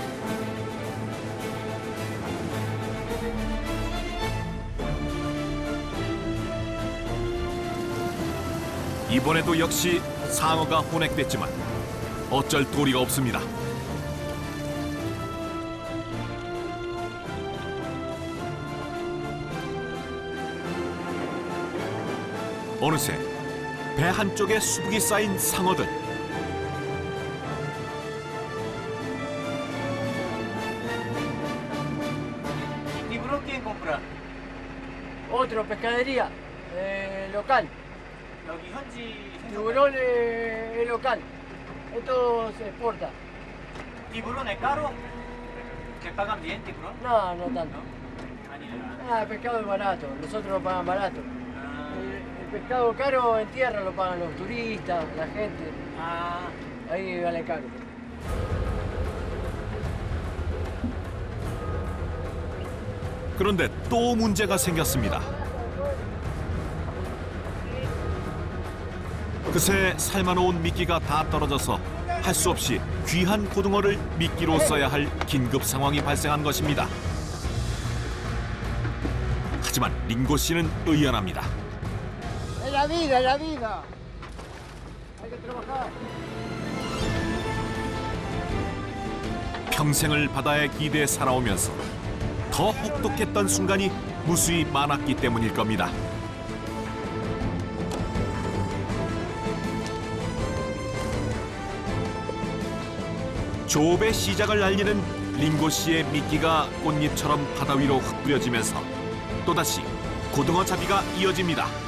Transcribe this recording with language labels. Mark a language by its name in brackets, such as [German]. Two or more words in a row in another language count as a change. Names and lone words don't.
[Korean] 이번에도 역시 상어가 혼액됐지만 어쩔 도리가 없습니다. 어느새 배 한쪽에 수북이 쌓인 상어들. [Spanish] ¿Tiburón quién compra? Otro, pescadería local. [Korean] 여기 현지 [Spanish] Tiburón es local. Esto se exporta. ¿Tiburón es caro? ¿Que pagan bien tiburón? No, no tanto. [Korean] 아니에요. [Spanish] El pescado es barato, nosotros lo pagan barato. El pescado caro en tierra lo pagan los turistas, la gente. Ahí vale caro. [Korean] 그런데 또 문제가 생겼습니다. 그새 삶아놓은 미끼가 다 떨어져서 할 수 없이 귀한 고등어를 미끼로 써야 할 긴급 상황이 발생한 것입니다. 하지만 링고 씨는 의연합니다. [Spanish] Es la vida, es la vida. Hay que trabajar. [Korean] 평생을 바다의 기대에 살아오면서 더 혹독했던 순간이 무수히 많았기 때문일 겁니다. 조업의 시작을 알리는 링고 씨의 미끼가 꽃잎처럼 바다 위로 흩뿌려지면서 또다시 고등어 잡이가 이어집니다.